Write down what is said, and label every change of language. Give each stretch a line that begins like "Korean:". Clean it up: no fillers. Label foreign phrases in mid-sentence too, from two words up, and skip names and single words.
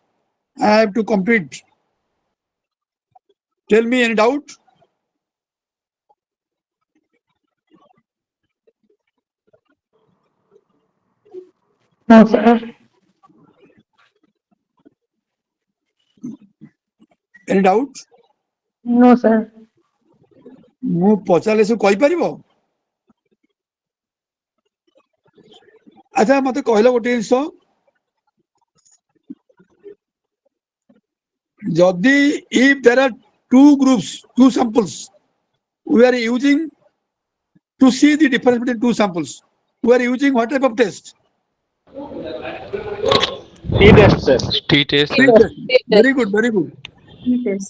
English: I have to complete. Tell me any doubt? No, sir. Any doubt? No, sir.
Odia: ମୁଁ ପଚାରିଲେ ସବୁ କହିପାରିବ? ଆଚ୍ଛା ମତେ କହିଲ ଗୋଟେ ଜିନିଷ, ଯଦି
English: if there are two groups, two samples, we are using to see the difference between two samples, we are using what type of test? T-test, sir. T-test, sir. T-test. Very good, very good, T-test.